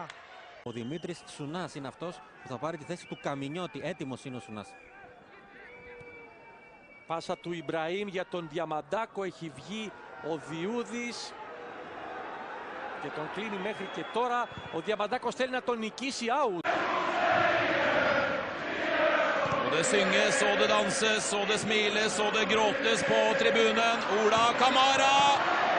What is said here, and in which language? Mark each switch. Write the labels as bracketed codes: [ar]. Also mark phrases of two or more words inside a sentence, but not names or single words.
[el] Ο Δημήτρης Σουνάς είναι αυτός που θα πάρει τη θέση του Καμινιώτη. Έτοιμος είναι ο Σουνάς. Πάσα του Ιμπραήμ για τον Διαμαντάκο, έχει βγει ο Διούδης και τον κλείνει μέχρι και τώρα. Ο Διαμαντάκος θέλει να τον νικήσει out. [no] Og det synges, og det danses, og det smiles, og det gråtes på tribunen. Ola Kamara